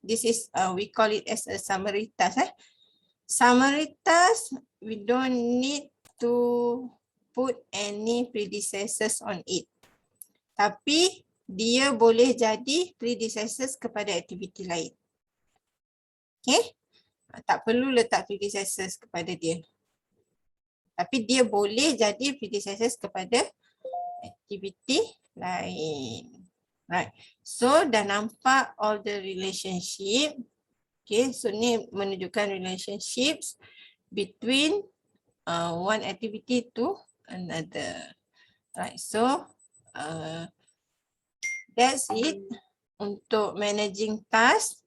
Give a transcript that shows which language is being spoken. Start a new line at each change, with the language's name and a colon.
English: This is we call it as a summary task Summary task we don't need to put any predecessors on it.
Malay: Tapi dia boleh jadi predecessors kepada aktiviti lain. Okay? Tak perlu letak predecessors kepada dia. Tapi dia boleh jadi predecessors kepada aktiviti lain.
English: Right. So
Malay: dah nampak
English: all the relationship. Okay, so
Malay: ni menunjukkan
English: relationships between one activity to another. Right, so that's it
Malay: untuk
English: managing task.